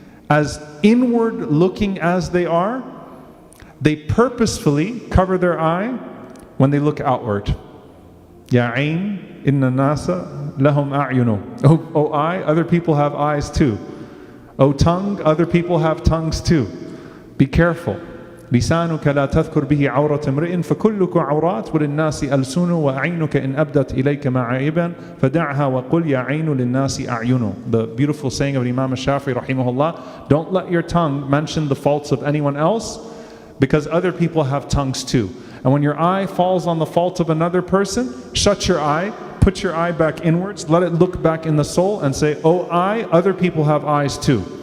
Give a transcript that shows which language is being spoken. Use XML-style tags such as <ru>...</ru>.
<en>As inward looking as they are, they purposefully cover their eye when they look outward.</en> <ar>Ya ayn, inna nasa lahum a'yunu.</ar> <en>Oh eye, other people have eyes too. Oh tongue, other people have tongues too. Be careful.</en> <ar>لسانك لا تذكر به عورة امرئ فكلك عورات وللناس ألسن وعينك إن أبدت إليك معائبا فدعها وقل يا عين للناس أعين.</ar> <en>The beautiful saying of Imam Shafi'i rahimahullah, don't let your tongue mention the faults of anyone else, because other people have tongues too. And when your eye falls on the fault of another person, shut your eye, put your eye back inwards, let it look back in the soul and say, oh eye, other people have eyes too.</en>